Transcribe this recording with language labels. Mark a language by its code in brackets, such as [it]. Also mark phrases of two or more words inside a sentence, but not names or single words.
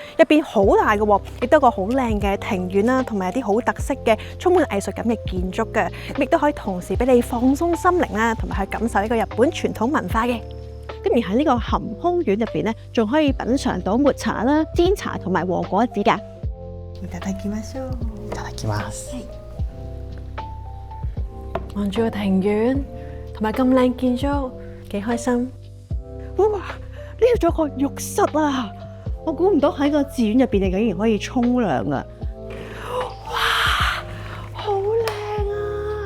[yue] 入邊好大嘅，亦都有個好靚嘅庭院啦，同埋有啲好特色嘅充滿藝術感嘅建築嘅，亦都可以同時俾你放鬆心靈啦，同埋去感受呢個日本傳統文化嘅。咁而喺呢個含空院入邊呢，仲可以品嘗到抹茶啦、煎茶同埋和果子㗎。 [ja] いただきましょう。いただきます。 [yue] 望住個庭院。同埋咁靚建築，幾開心！哇，呢度仲有個浴室啊！我估唔到喺個寺院入邊，你竟然可以沖涼啊！哇，好靚啊！